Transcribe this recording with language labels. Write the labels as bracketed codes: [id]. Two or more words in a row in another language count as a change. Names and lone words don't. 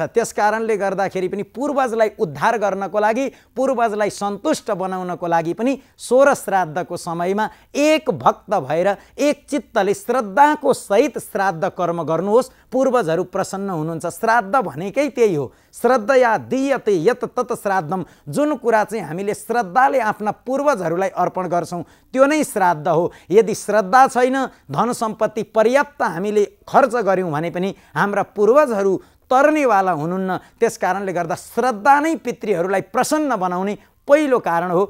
[ne] त्यसकारणले गर्दाखेरि पनि पूर्वजलाई उद्धार गर्नको लागि, पूर्वजलाई सन्तुष्ट बनाउनको लागि पनि सोह्र श्राद्धको समयमा एक भक्त भएर एक चित्तले श्रद्धाको सहित श्राद्ध कर्म गर्नुहोस्। पूर्वजहरू प्रसन्न हुनुहुन्छ। श्राद्ध भनेकै त्यही हो। [sa] श्रद्धया दीयते यत तत श्राद्धम। [ne] जुन कुरा चाहिँ हामीले श्रद्धाले आफ्ना पूर्वजहरूलाई अर्पण गर्छौं त्यो नै श्राद्ध हो। यदि श्रद्धा छैन, धन सम्पत्ति पर्याप्त हामीले खर्च गर्यौं भने पनि हाम्रा पूर्वजहरू तर्नेवाला हुनुहुन्न। त्यसकारणले गर्दा श्रद्धा नै पितृहरूलाई प्रसन्न बनाउने पहिलो कारण हो।